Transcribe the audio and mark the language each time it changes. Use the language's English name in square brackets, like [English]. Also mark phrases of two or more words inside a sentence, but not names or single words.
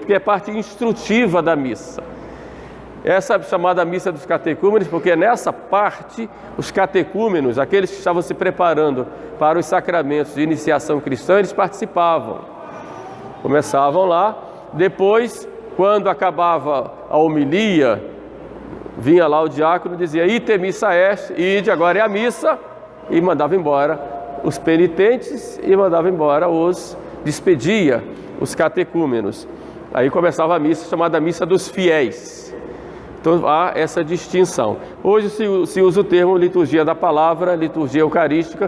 [Portuguese] Porque é parte instrutiva da missa. Essa é chamada missa dos catecúmenos, porque nessa parte, os catecúmenos, aqueles que estavam se preparando para os sacramentos de iniciação cristã, eles participavam. Começavam lá, depois, quando acabava a homilia, vinha lá o diácono e dizia: [Latin] ite missa est, [Portuguese] ide, agora é a missa, e mandava embora os penitentes e mandava embora despedia os catecúmenos. Aí começava a missa chamada missa dos fiéis. Então há essa distinção. Hoje se usa o termo liturgia da palavra, liturgia eucarística.